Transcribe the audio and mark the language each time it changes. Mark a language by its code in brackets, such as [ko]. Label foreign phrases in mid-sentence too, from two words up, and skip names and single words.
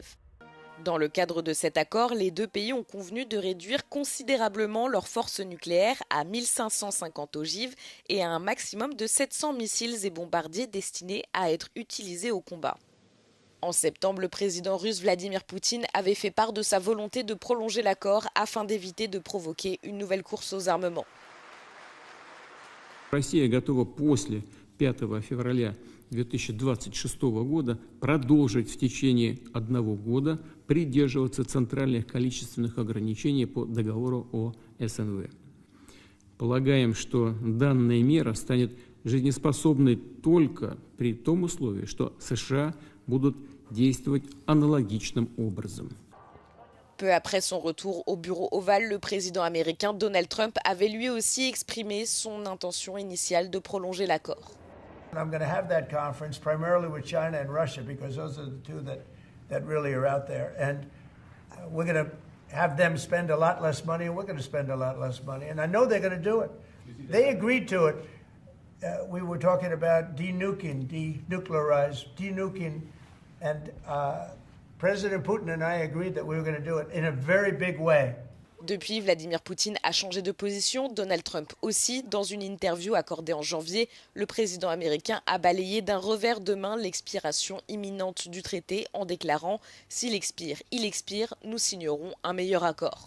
[fr] Dans le cadre de cet accord, les deux pays ont convenu de réduire considérablement leurs forces nucléaires à 1550 ogives et à un maximum de 700 missiles et bombardiers destinés à être utilisés au combat. En septembre, le président russe Vladimir Poutine avait fait part de sa volonté de prolonger l'accord afin d'éviter de provoquer une nouvelle course aux armements. [ru] Россия готова после 5 февраля 2026 года продолжить в течение 1 года придерживаться центральных количественных ограничений по договору о СНВ. Полагаем, что данная мера станет жизнеспособной только при том условии, что США будут действовать аналогичным образом. [fr] Peu après son retour au bureau ovale, le président américain Donald Trump avait lui aussi exprimé son intention initiale de prolonger l'accord. [en] I'm going to have that conference primarily with China and Russia because those are the two that really are out there. And we're going to have them spend a lot less money and we're going to spend a lot less money. And I know they're going to do it. They agreed to it. We were talking about denuclearizing. And President Putin and I agreed that we were going to do it in a very big way. [fr] Depuis, Vladimir Poutine a changé de position, Donald Trump aussi. Dans une interview accordée en janvier, le président américain a balayé d'un revers de main l'expiration imminente du traité en déclarant « S'il expire, il expire, nous signerons un meilleur accord ».